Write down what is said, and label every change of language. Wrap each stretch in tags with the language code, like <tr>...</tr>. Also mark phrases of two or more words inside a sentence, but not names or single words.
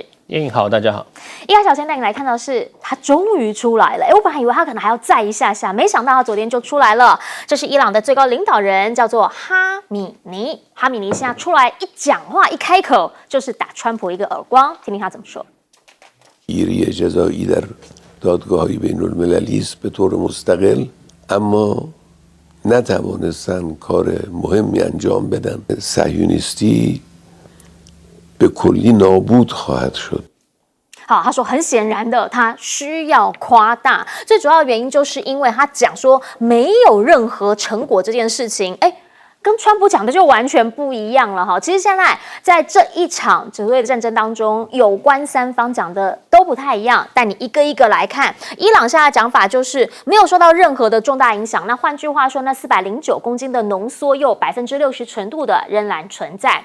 <zh>燕莹好，大家好。一开始先带你来看到是他终于出来了，我本来以为他可能还要再一下下，没想到他昨天就出来了。这是伊朗的最高领导人，叫做哈米尼。哈米尼现在出来一讲话，一开口就是打川普一个耳光，听听他怎么说。</zh> <fa>گیری جزایی در دادگاه‌های بین‌المللی است به طور مستقل اما نتوانستن کار مهمی انجام بدن صهیونیستی به کلی نابود خواهد شد</fa> <zh>好，他说很显然的，他需要夸大，最主要的原因就是因为他讲说没有任何成果这件事情，跟川普讲的就完全不一样了哈。其实现在在这一场所谓的战争当中，有关三方讲的都不太一样，但你一个一个来看，伊朗现在的讲法就是没有受到任何的重大影响。那换句话说，那409公斤的浓缩铀60%纯度的仍然存在。</zh>